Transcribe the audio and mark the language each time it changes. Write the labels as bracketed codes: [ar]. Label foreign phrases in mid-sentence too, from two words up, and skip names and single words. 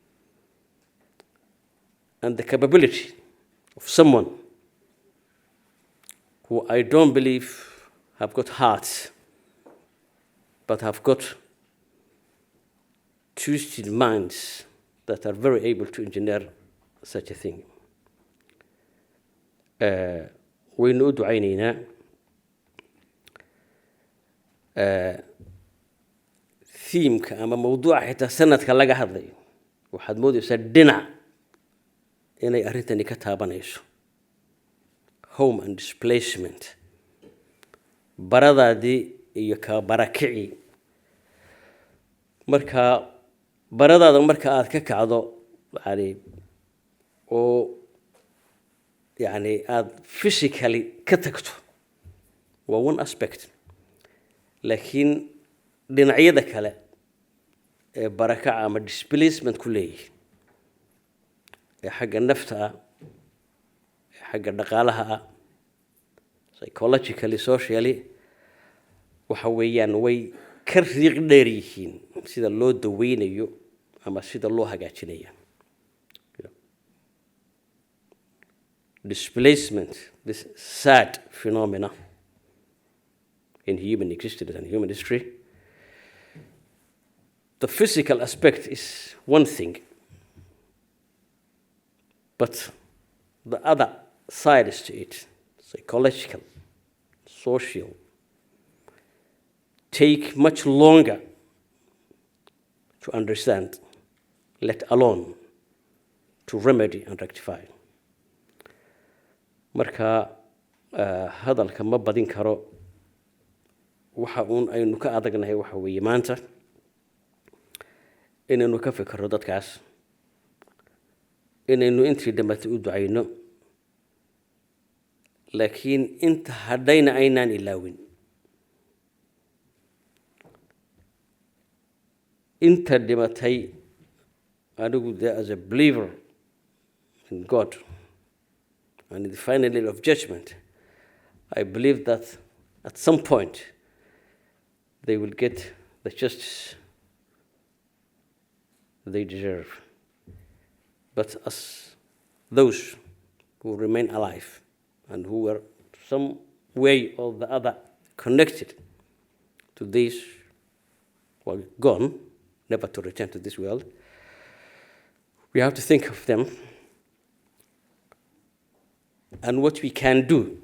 [en] and the capability of someone who I don't believe have got hearts, but have got twisted minds that are very able to engineer such a thing. [so] Waynu u ducaynaynaa themeka ama mawduuca xitaa sanadka laga hadlayo waxaad moodaysaa dhinac inay arrintani ka taabanayso [en] home and displacement [so] baradaadii iyo ka barakicii marka baradaada marka aad ka kacdo yani oo yani aada physically ka tagto waa [en] one aspect [so] laakiin dhinacyada kale ee barakaca ama displacement ku leeyihi ee xagga nafta ah ee xagga dhaqaalaha ah [en] psychologically socially [so] waxa weeyaan way ka riiq dheer yihiin sida loo daweynayo ama sida loo hagaajinayo [en] displacement, this sad phenomena in human existence and human history. The physical aspect is one thing, but the other side is to it, psychological, social, take much longer to understand, let alone to remedy and rectify. [so] marka hadalka ma badin karo waxa uun aynu ka adagnahay waxa weeye maanta inaynu ka fikirro dadkaas inaynu intii dhammaatay u ducayno laakiin inta hadhayna aynaan ilaawin inta dhimatay anigu [en] there as a believer in God and in the final day of judgment, I believe that at some point they will get the justice they deserve. But as those who remain alive and who were some way or the other connected to this, were gone, never to return to this world, we have to think of them and what we can do.